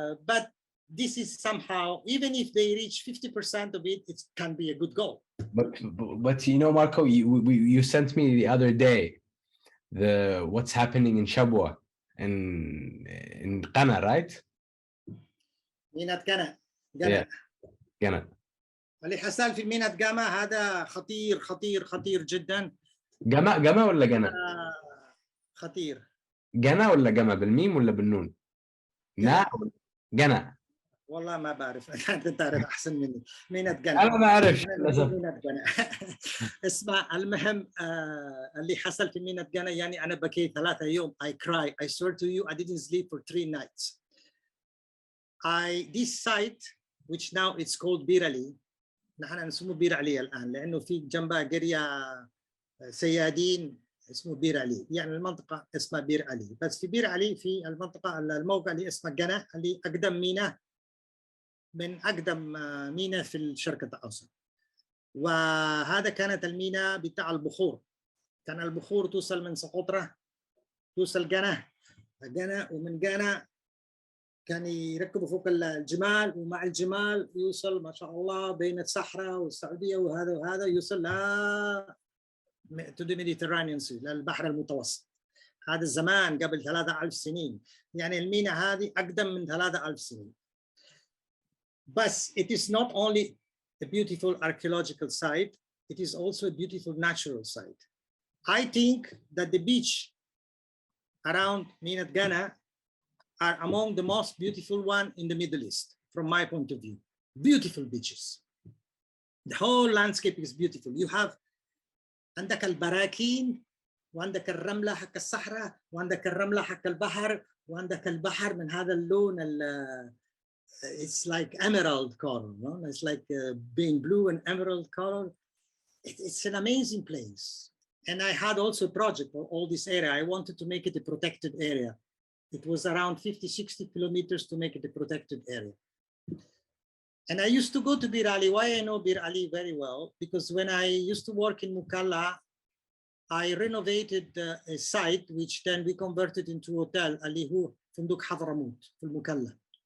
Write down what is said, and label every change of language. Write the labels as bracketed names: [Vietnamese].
[English] But this is somehow, even if they reach 50% of it, it can be a good goal. But you know, Marco, you sent me the other day what's happening in Shabwa in Qana, right? [Arabic] ميناء قنا. قنا. اللي حصل في ميناء قنا هذا خطير خطير خطير جدا. قما ولا قنا؟ خطير. قنا ولا قما بالميم ولا بالنون؟ قنا. والله ما بعرف. انت تعرف احسن مني. ميناء قنا. انا ما اعرف للاسف. اسمع، المهم اللي حصل في ميناء قنا، يعني انا بكيت 3 يوم. [English] I cry. I swear to you, I didn't sleep for 3 nights. This site, which now it's called [Arabic] بير علي، نحن نسموه بير علي الان لانه في جنبها قريه سيادين اسمه بير علي، يعني المنطقه اسمها بير علي. بس في بير علي في المنطقه الموقع اللي اسمه قنا، اللي اقدم ميناء من اقدم ميناء في الشرق الاوسط. وهذا كانت الميناء بتاع البخور. كان البخور توصل من سقطرى توصل قنا، ومن قنا كان يركبوا فوق الجمال، ومع الجمال يوصل ما شاء الله بين الصحراء والسعوديه وهذا يوصل [English] to the Mediterranean Sea، [Arabic] للبحر المتوسط. هذا الزمان قبل 3000 سنين، يعني الميناء هذه أقدم من 3000 سنين. بس [English] it is not only a beautiful archaeological site, it is also a beautiful natural site. I think that the beach around ميناء Qana are among the most beautiful one in the Middle East, from my point of view. Beautiful beaches. The whole landscape is beautiful. You have [Arabic] عندك البراكين، وعندك الرملة حق الصحراء، وعندك الرملة حق البحر، وعندك البحر من هذا اللون [English] it's like emerald color, no? It's like being blue and emerald color. It's an amazing place. And I had also a project for all this area. I wanted to make it a protected area. It was around 50-60 kilometers to make it a protected area. And I used to go to Bir Ali. Why I know Bir Ali very well? Because when I used to work in Mukalla, I renovated a site which then we converted into hotel, [Arabic] اللي هو فندق حضرموت في المكلا.